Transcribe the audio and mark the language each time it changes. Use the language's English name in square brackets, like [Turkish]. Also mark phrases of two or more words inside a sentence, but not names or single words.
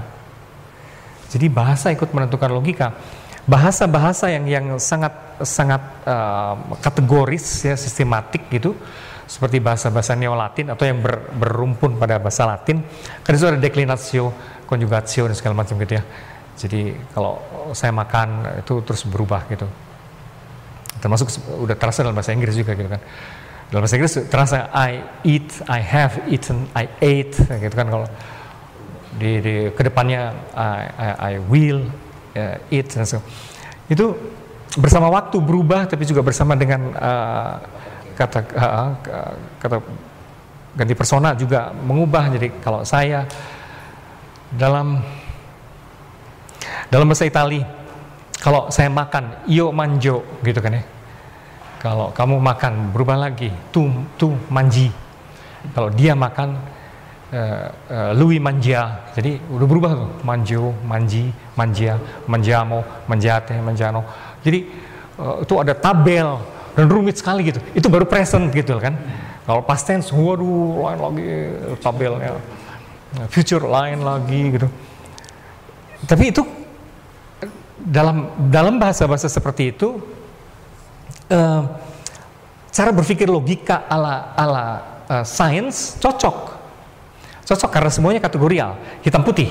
[Indonesian] Jadi bahasa ikut menentukan logika. Bahasa-bahasa yang sangat kategoris ya, sistematik gitu, seperti bahasa-bahasa Neo-Latin atau yang berumpun pada bahasa Latin, kan itu ada [Latin] declinatio, conjugatio [Indonesian] dan segala macam gitu ya. Jadi kalau saya makan itu terus berubah gitu. Termasuk udah terasa dalam bahasa Inggris juga gitu kan. Dalam bahasa Inggris terasa [English] I eat, I have eaten, I ate [Indonesian] gitu kan. Kalau di kedepannya [English] I will eat [Indonesian] dan itu bersama waktu berubah, tapi juga bersama dengan kata ganti persona juga mengubah. Jadi kalau saya dalam bahasa Itali, kalau saya makan [Italian] io mangio [Indonesian] gitu kan ya. Kalau kamu makan berubah lagi, [Italian] tu mangi. [Indonesian] Kalau dia makan [Italian] lui mangia. [Indonesian] Jadi udah berubah tuh, [Italian] mangio, mangi, mangia, mangiamo, mangiate, mangiano. [Indonesian] Jadi itu ada tabel dan rumit sekali gitu. Itu baru present gitu kan. Kalau [English] past tense, [Indonesian] waduh, lain lagi tabelnya. Future lain lagi gitu. Tapi itu dalam bahasa-bahasa seperti itu, cara berpikir logika ala sains cocok karena semuanya kategorial, hitam putih.